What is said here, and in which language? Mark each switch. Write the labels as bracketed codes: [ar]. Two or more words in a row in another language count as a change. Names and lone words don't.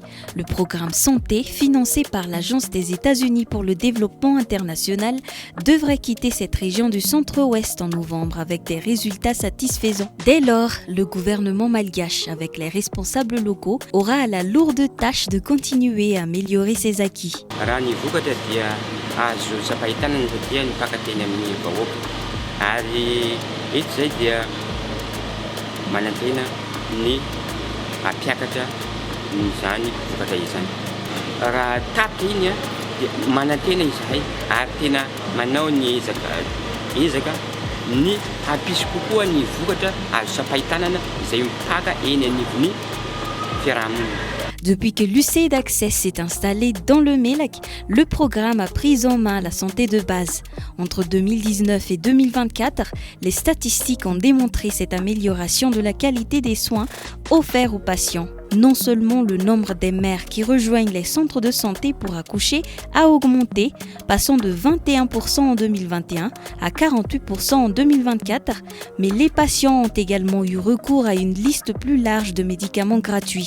[fr] Le programme Santé, financé par l'Agence des États-Unis pour le développement international, devrait quitter cette région du centre-ouest en novembre avec des résultats satisfaisants. Dès lors, le gouvernement malgache, avec les responsables locaux, aura la lourde tâche de continuer à améliorer ses acquis. [mg] Manantena ny ampiakatra izany vokatra izany. Raha tapitra iny dia manantena izahay ary tena manao ny ezaka ny hampisy kokoa ny vokatra azo sapahitanana izay mipaka eny anivon'ny fiarahamonina. [fr] Depuis que l'USAID Access s'est installé dans le Melaky, le programme a pris en main la santé de base. Entre 2019 et 2024, les statistiques ont démontré cette amélioration de la qualité des soins offerts aux patients. Non seulement le nombre des mères qui rejoignent les centres de santé pour accoucher a augmenté, passant de 21% en 2021 à 48% en 2024, mais les patients ont également eu recours à une liste plus large de médicaments gratuits.